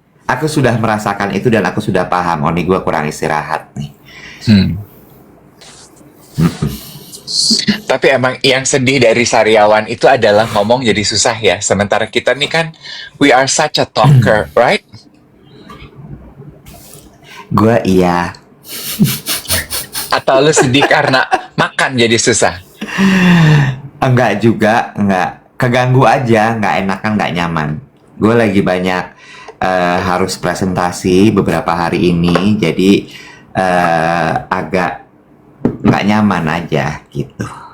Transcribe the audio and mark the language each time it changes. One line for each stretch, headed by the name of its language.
Indonesian: Aku sudah merasakan itu dan aku sudah paham. Oh nih gue kurang istirahat nih. Tapi emang yang sedih dari sariawan itu adalah ngomong jadi susah ya. Sementara kita nih kan,
English: we are such a talker, right?
Indonesian: Gue iya. Atau lu sedih karena makan jadi susah? Enggak juga, enggak. Keganggu aja, enggak enakan, enggak nyaman. Gue lagi banyak harus presentasi beberapa hari ini, jadi agak nggak nyaman aja gitu.